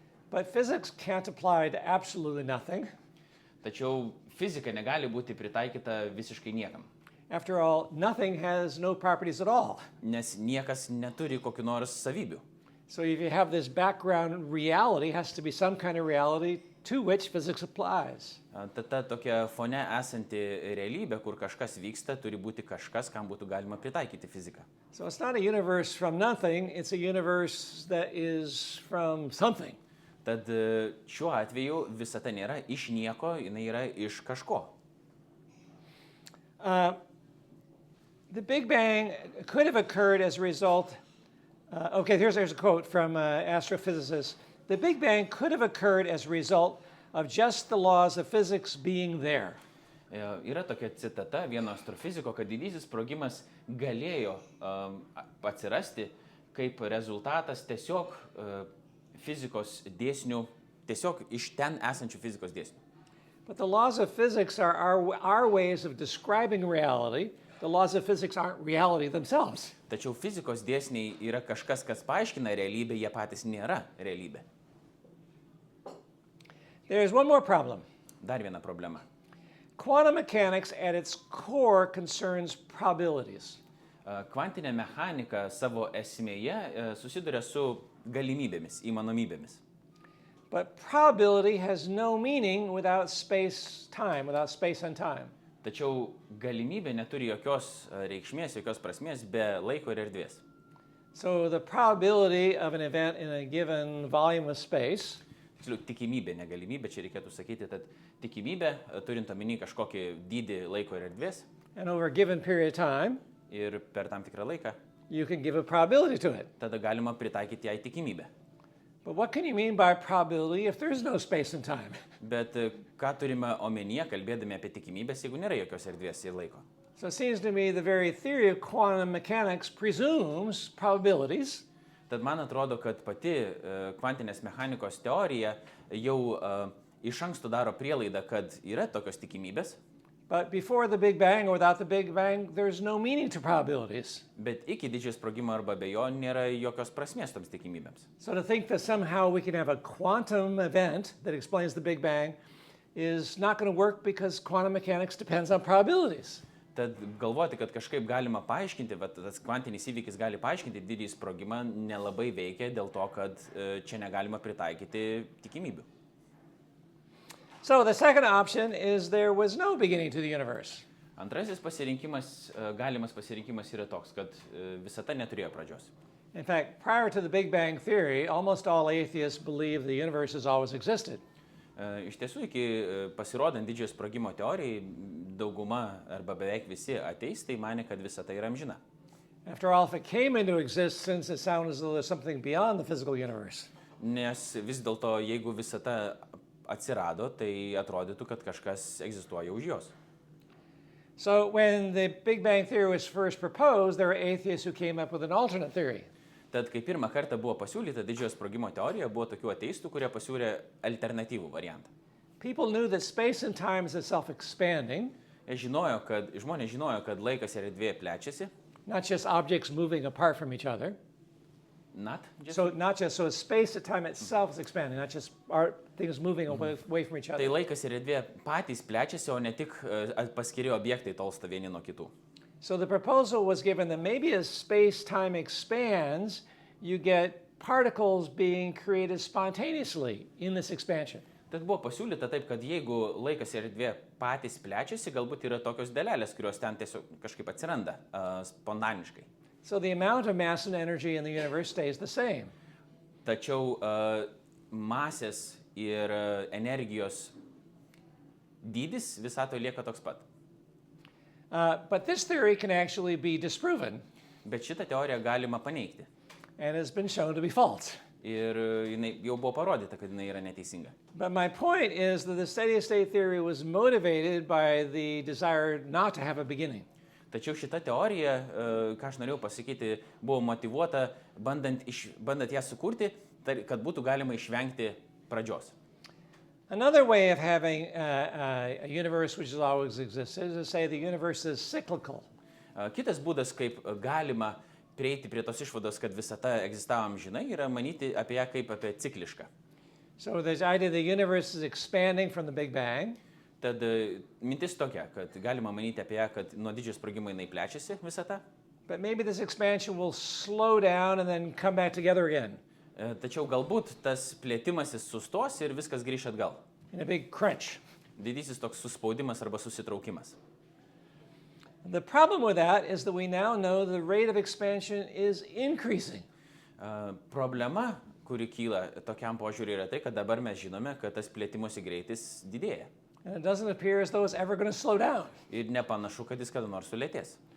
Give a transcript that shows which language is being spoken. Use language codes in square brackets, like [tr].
[en] But physics can't apply to absolutely nothing. [lt] Tačiau fizika negali būti pritaikyta visiškai niekam. [en] After all, nothing has no properties at all. [lt] Nes niekas neturi kokių nors savybių. [en] So if you have this background reality, it has to be some kind of reality to which physics applies. [lt] Ta tokia fone esanti realybė, kur kažkas vyksta, turi būti kažkas, kam būtų galima pritaikyti fiziką. [en] So it's not a universe from nothing, it's a universe that is from something. [lt] Tad šiuo atveju visata nėra iš nieko, jinai yra iš kažko. [en] The Big Bang could have occurred as a result. Here's a quote from astrophysicists. The Big Bang could have occurred as a result of just the laws of physics being there. [lt] Yra tokia citata vieno astrofiziko, kad didysis sprogimas galėjo atsirasti kaip rezultatas tiesiog fizikos dėsnių, tiesiog iš ten esančių fizikos dėsnių. [en] But the laws of physics are our ways of describing reality. The laws of physics aren't reality themselves. [lt] Tačiau fizikos dėsniai yra kažkas, kas paaiškina realybę, jie patys nėra realybė. [en] There is one more problem. [lt] Dar viena problema. [en] quantum mechanics at its core concerns probabilities. [lt] Kvantinė mechanika savo esmėje susiduria su galimybėmis, įmanomybėmis. [en] But probability has no meaning without space-time, without space and time. [lt] Tačiau galimybė neturi jokios reikšmės, jokios prasmės be laiko ir erdvės. [en] So the probability of an event in a given volume of space [lt] Tiksliau, tikimybė, ne galimybė, čia reikėtų sakyti, kad tikimybė, turint omeny kažkokį dydį laiko ir erdvės, [en] and over a given period of time, [lt] ir per tam tikrą laiką, [en] you can give a probability to it. [lt] tada galima pritaikyti jai tikimybę. [en] But what can you mean by probability if there is no space and time? [lt] Bet ką turime omenyje, kalbėdami apie tikimybės, jeigu nėra jokios erdvės ir laiko? [en] So it seems to me the very theory of quantum mechanics presumes probabilities. [lt] Tad man atrodo, kad pati kvantinės mechanikos teorija jau iš anksto daro prielaidą, kad yra tokios tikimybės, [en] But before the Big Bang or without the Big Bang, there's no meaning to probabilities. [lt] bet iki didžiojo sprogimo arba be jo nėra jokios prasmės toms tikimybėms. [en] So to think that somehow we can have a quantum event that explains the Big Bang is not going to work because quantum mechanics depends on probabilities. [lt] Tad galvoti, kad kažkaip galima paaiškinti, bet tas kvantinis įvykis gali paaiškinti didįjį sprogimą, nelabai veikia dėl to, kad čia negalima pritaikyti tikimybių. [en] So the second option is there was no beginning to the universe. [lt] Antrasis pasirinkimas, galimas pasirinkimas yra toks, kad visata neturėjo pradžios. [en] In fact, prior to the Big Bang theory, almost all atheists believe the universe has always existed. [lt] Iš tiesų, iki pasirodant didžiojo sprogimo teorijai, dauguma arba beveik visi ateistai manė, kad visata yra amžina. [en] After all, if it came into existence, it sounds as though there's something beyond the physical universe. [lt] Nes vis dėlto, jeigu visata atsirado, tai atrodytų, kad kažkas egzistuoja už jos. [en] So when the Big Bang theory was first proposed, there were atheists who came up with an alternate theory. [lt] Tad, kai pirmą kartą buvo pasiūlyta didžiojo sprogimo teorija, buvo tokių ateistų, kurie pasiūlė alternatyvų variantą. [en] People knew that space and time is self-expanding, [lt] Žmonės žinojo, kad laikas ir erdvė plečiasi. [en] not just objects moving apart from each other. So space and time itself is expanding, not just things moving away from each [lt] Tai [en] other. [lt] laikas ir erdvė patys plečiasi, o ne tik paskiri objektai tolsta vieni nuo kitų. [en] So the proposal was given that maybe as space-time expands, you get particles being created spontaneously in this expansion. [lt] Tad buvo pasiūlyta taip, kad jeigu laikas ir erdvė patys plečiasi, galbūt yra tokios dalelės, kurios ten tiesiog kažkaip atsiranda spontaniškai. [en] So the amount of mass and energy in the universe stays the same. [lt] Tačiau masės ir energijos dydis visatoje lieka toks pat. [en] But this theory can actually be disproven [lt] Bet šitą teoriją galima paneigti. [en] and has been shown to be false. [lt] Ir jinai jau buvo parodyta, kad jinai yra neteisinga. [en] But my point is that the steady-state theory was motivated by the desire not to have a beginning. [lt] Tačiau šita teorija, ką aš norėjau pasakyti, buvo motyvuota bandant ją sukurti, kad būtų galima išvengti pradžios. [en] Another way of having a universe which has always existed is to say the universe is cyclical. [lt] Kitas būdas, kaip galima prieiti prie tos išvados, kad visata egzistavo amžinai, yra manyti apie ją kaip apie ciklišką. [en] So there's the idea the universe is expanding from the Big Bang. [lt] Tad mintis tokia, kad galima manyti apie ją, kad nuo didžiojo sprogimo jinai plečiasi visata. [en] But maybe this expansion will slow down and then come back together again [lt] Tačiau galbūt tas plėtimasis sustos ir viskas grįš atgal. [en] in a big crunch. [lt] Didysis toks suspaudimas arba susitraukimas. [en] The problem with that is that we now know the rate of expansion is increasing. [lt] Problema, kuri kyla tokiam požiūriui, yra tai, kad dabar mes žinome, kad tas plėtimosi greitis didėja. [en] And it doesn't appear as though it's ever going to slow down. [lt] Ir nepanašu, kad jis kada nors sulėtės.